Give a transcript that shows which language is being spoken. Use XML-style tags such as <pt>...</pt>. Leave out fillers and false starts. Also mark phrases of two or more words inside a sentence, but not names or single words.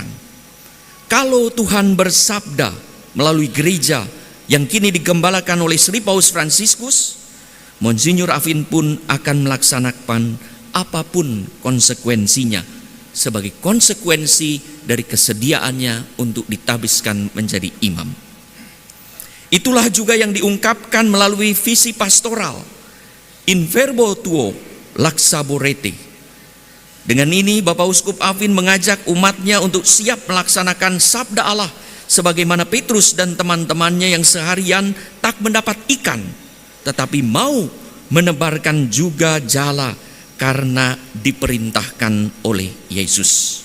<id>Kalau Tuhan bersabda melalui gereja yang kini digembalakan oleh Sri Paus Fransiskus, Monsinyur Afin pun akan melaksanakan apapun konsekuensinya sebagai konsekuensi dari kesediaannya untuk ditabiskan menjadi imam. Itulah juga yang diungkapkan melalui visi pastoral</id> <la>In verbo tuo laxaborete.</la> <id>Dengan ini Bapak Uskup Afin mengajak umatnya untuk siap melaksanakan sabda Allah sebagaimana Petrus dan teman-temannya yang seharian tak mendapat ikan, tetapi mau menebarkan juga jala karena diperintahkan oleh Yesus.</id>